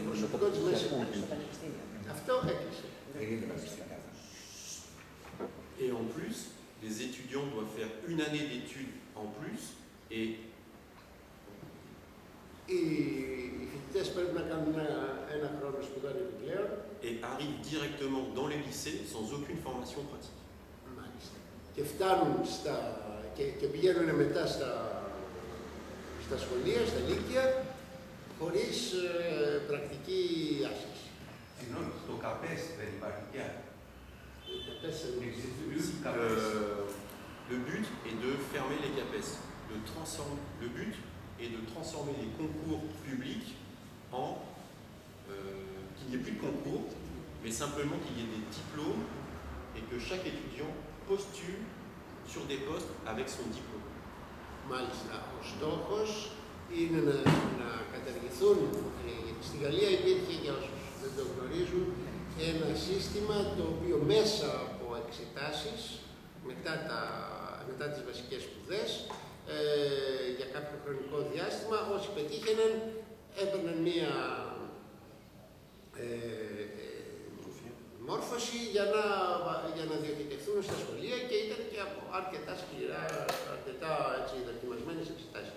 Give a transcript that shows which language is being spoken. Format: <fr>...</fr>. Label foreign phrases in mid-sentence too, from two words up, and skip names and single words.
<el>προσωπικό της Μέσης Εκπαίδευσης. Αυτό έκλεισε.</el> <fr>Et en plus, les étudiants doivent faire une année d'études en plus et</fr> <el>οι φοιτητές πρέπει να κάνουν ένα χρόνο σπουδών επιπλέον.</el> <fr>Et arrivent directement dans les lycées sans aucune formation pratique.</fr> <el>Μάλιστα. Και φτάνουν και πηγαίνουν μετά στα σχολεία, στα λύκεια, χωρίς πρακτική άσκηση. Συγγνώμη, στο ΚΑΠΕΣ δεν υπάρχει πια.</el> <fr>Le but est de fermer les CAPES. Le but est de transformer les concours publics en qu'il n'y ait plus de concours, mais simplement qu'il y ait des diplômes et que chaque étudiant postule sur des postes avec son diplôme.</fr> <el>Μάλιστα, ο στόχος είναι να καταργηθούν. Στη Γαλλία υπήρχε, για όσους δεν το γνωρίζουν, ένα σύστημα το οποίο μέσα από εξετάσεις, μετά τις βασικές σπουδές, για κάποιο χρονικό διάστημα, όσοι πετύχαιναν έπαιρναν μία μόρφωση για να διατηρηθούν στα σχολεία και ήταν και από αρκετά σκληρά, αρκετά δοκιμασμένες εξετάσεις.</el>